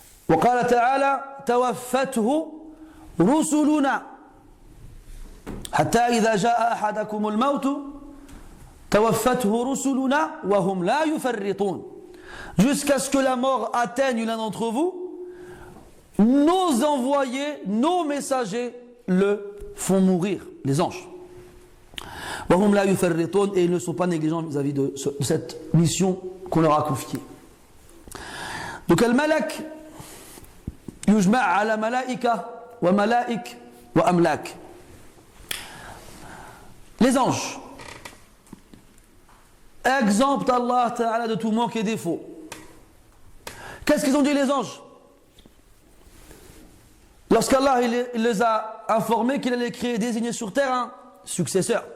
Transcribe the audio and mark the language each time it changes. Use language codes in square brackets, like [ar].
[ar] وقال تعالى توفته رسلنا حتى إذا جاء أحدكم الموت توفته رسلنا وهم لا يفرطون. [fr] Jusqu'à ce que la mort atteigne l'un d'entre vous, nos envoyés, nos messagers le font mourir, les anges. [ar] وهم لا يفرطون, [fr] et ils ne sont pas négligents vis-à-vis de cette mission qu'on leur a confiée. Donc [ar] al-malak يجمع على ملائكة وملائك وأملاك. [fr] Les anges exemptent Allah Ta'ala de tout manque et défaut. Qu'est-ce qu'ils ont dit les anges? lorsqu'Allah il les a informés qu'il allait créer et désigner sur terre un successeur.